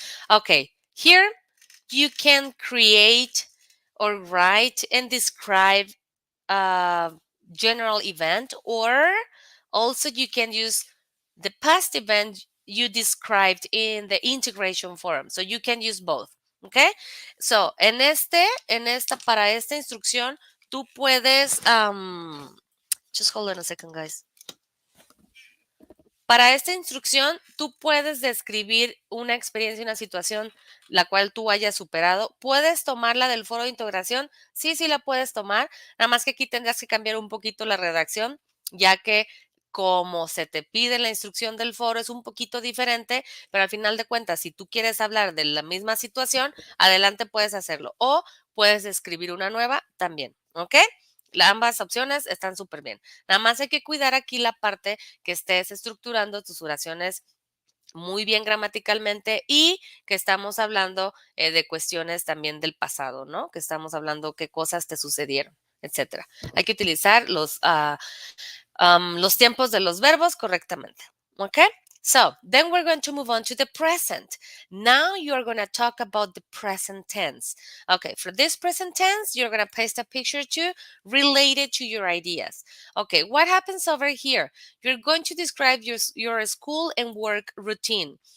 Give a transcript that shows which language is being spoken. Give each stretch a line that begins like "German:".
English: Okay, here you can create or write and describe a general event, or also you can use the past event you described in the integration forum. So you can use both. Okay. So para esta instrucción, tú puedes, just hold on a second, guys.
Spanish: Para esta instrucción, tú puedes describir una experiencia, una situación la cual tú hayas superado. ¿Puedes tomarla del foro de integración? Sí, sí la puedes tomar. Nada más que aquí tendrás que cambiar un poquito la redacción, ya que como se te pide en la instrucción del foro es un poquito diferente, pero al final de cuentas, si tú quieres hablar de la misma situación, adelante puedes hacerlo. O puedes escribir una nueva también, ¿ok? Ambas opciones están súper bien. Nada más hay que cuidar aquí la parte que estés estructurando tus oraciones muy bien gramaticalmente y que estamos hablando de cuestiones también del pasado, ¿no? Que estamos hablando qué cosas te sucedieron, etcétera. Hay que utilizar los tiempos de los verbos correctamente. Okay?
English: So then we're going to move on to the present. Now you're going to talk about the present tense. Okay, for this present tense, you're going to paste a picture too related to your ideas. Okay, what happens over here? You're going to describe your school and work routine.